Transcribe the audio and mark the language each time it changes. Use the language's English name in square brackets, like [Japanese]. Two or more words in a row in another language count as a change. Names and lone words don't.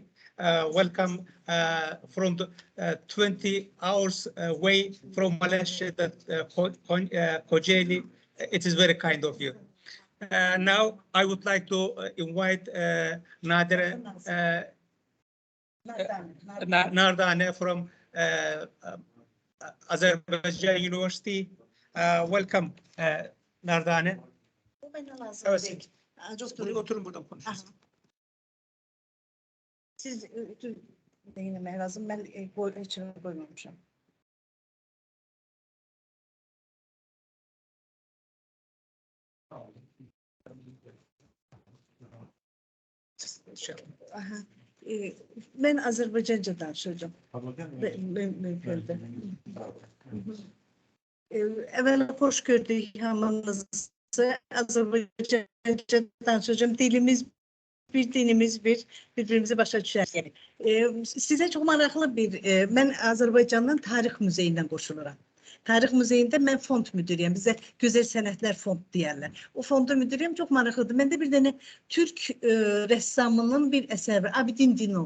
[English] Welcome from the 20 hours away from Malaysia, that Kocaeli. It is very kind of you. Now I would like to invite Nadire Nardane from Azerbaijan University. Welcome Nardane. Evet. [Turkish] Oturun buradan konuşuruz. Siz değinmeye lazım. Ben içine koymamışım. Aha. Ben Azerbaycancadan söyleyeceğim. [Azerbaijani] Mümkündür. [Turkish] Evvela hoş gördük hamınızı. Azerbaycancadan söyleyeceğim. [Azerbaijani] Dilimiz bir dinimiz, birbirimizi başa düşərik. Sizə çox maraqlı mən Azərbaycandan Tarix Muzeyindən qoşuluram. Tarix Muzeyində mən fond müdürüyəm. Bizə Gözəl Sənətlər Fond deyərlər. O fonda müdürüyəm, çox maraqlıdır. Məndə bir dənə Türk rəssamının bir əsəri var, Abidin Dino.